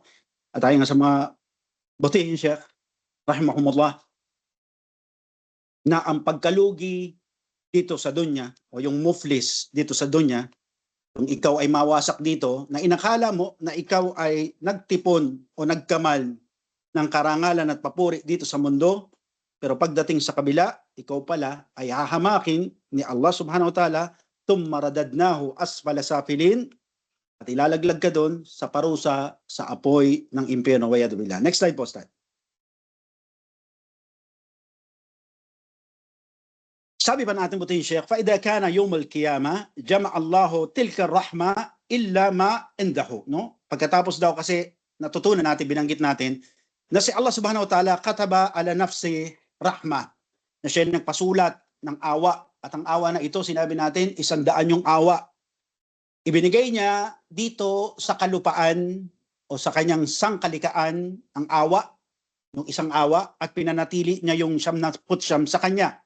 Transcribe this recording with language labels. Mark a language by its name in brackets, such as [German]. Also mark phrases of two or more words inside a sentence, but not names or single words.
[Filipino] At ayon nga sa mga butihing Sheikh rahimahumullah na ang pagkalugi dito sa dunya o yung muflis dito sa dunya, kung ikaw ay mawasak dito, na inakala mo na ikaw ay nagtipon o nagkamal ng karangalan at papuri dito sa mundo, pero pagdating sa kabila, ikaw pala ay hahamakin ni Allah [Arabic] سبحانه وتعالى, ثم رددناه أسفل سافلين, [Filipino] at ilalaglag ka doon sa parusa sa apoy ng impyerno. [Arabic] والعياذ بالله. [English] Next slide [Filipino] po, Ustad. Sabi pa natin buti yung Sheikh, [Arabic] فَإِذَا كَانَ يَوْمَ الْقِيَامَةِ جَمَعَ اللَّهُ تِلْكَ الرَّحْمَةِ إِلَّا مَا عِنْدَهُ. [Filipino] No? Pagkatapos daw kasi natutunan natin, binanggit natin, na si Allah [Arabic] سبحانه وتعالى كتب على نفسه رحمة, [Filipino] na siya nagpasulat ng awa, at ang awa na ito, sinabi natin, 100 yung awa. Ibinigay niya dito sa kalupaan o sa kanyang sangkalikaan ang awa, yung isang awa, at pinanatili niya yung 99 sa kanya.